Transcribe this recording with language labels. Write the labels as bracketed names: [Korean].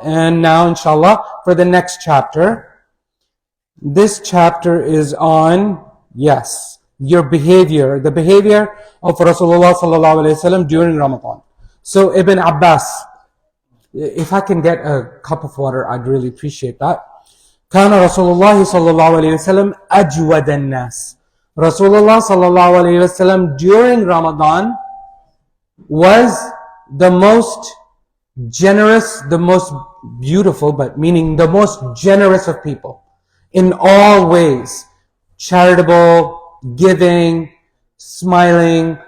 [English] And now, inshallah, for the next chapter. This chapter is on, yes, your behavior, the behavior of Rasulullah sallallahu alaihi wasallam during Ramadan. So Ibn Abbas, if I can get a cup of water, I'd really appreciate that. [Arabic] كان رسول الله صلى الله عليه وسلم أجود الناس. [English] Rasulullah sallallahu alaihi wasallam during Ramadan was the most generous, the most beautiful, but meaning the most generous of people in all ways. Charitable, giving, smiling.